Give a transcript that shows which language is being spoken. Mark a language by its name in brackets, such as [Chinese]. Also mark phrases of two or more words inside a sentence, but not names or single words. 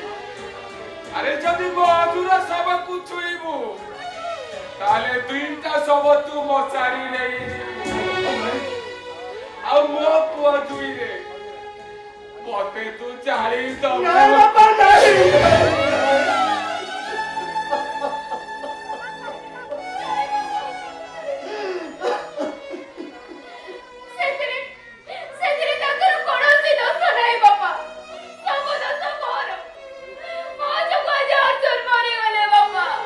[Odia] ଆରେ ଯଦି ମୋ ଅଜୁର ଶବକୁ ଛୁଇଁବୁ ତାହେଲେ ଦୁଇଟା ଶବ ତୁ ମଶାଣି ନେଇଯିବୁ। ଆଉ ମୋ ପୁଅ ଦୁଇରେ ମତେ ତୁ ଜାଳି ଦବୁ। [Hindi] नहीं बापा नहीं। [Odia] ସେଥିରେ ତାଙ୍କର କୌଣସି ଦୋଷ ନାହିଁ ବାପା। ସବୁ ଦୋଷ ମୋର। ମୋ ଯୋଗୁଁ ଆଜି ଅର୍ଜୁନ ମରିଗଲେ ବାପା।